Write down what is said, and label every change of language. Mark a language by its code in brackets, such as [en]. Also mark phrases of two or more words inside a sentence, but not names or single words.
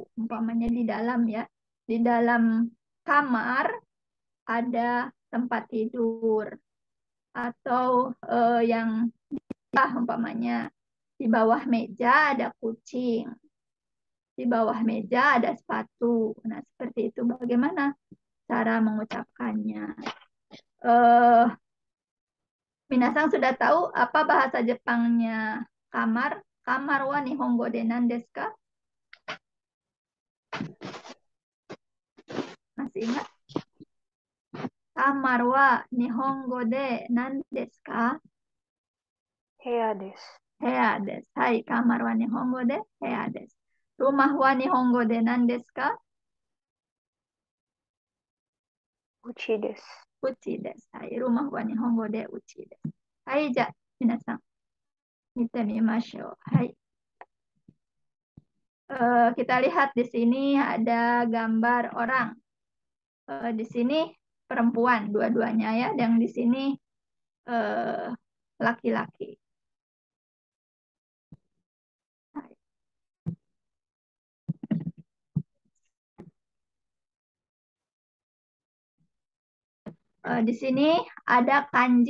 [id] Umpamanya di dalam ya, di dalam kamar ada tempat tidur atau yang umpamanya di bawah meja ada kucing, di bawah meja ada sepatu. Nah, seperti itu. Bagaimana cara mengucapkannya? Eh, Minasan sudah tahu apa bahasa Jepangnya kamar? [ja] Kamarは日本語で何ですか? [id] Masih ingat? [ja] Kamarは日本語で何ですか? 部屋です, 部屋です. Hai, kamarは日本語で部屋です. Rumahは日本語で何ですか? うちです, うちです. はい、rumahは日本語でうちです. はい、じゃ、皆さん, 見てみましょう. Hai. [id] Kita lihat di sini ada gambar orang. Di sini perempuan dua-duanya ya, yang di sini eh, laki-laki. Di sini ada kanji.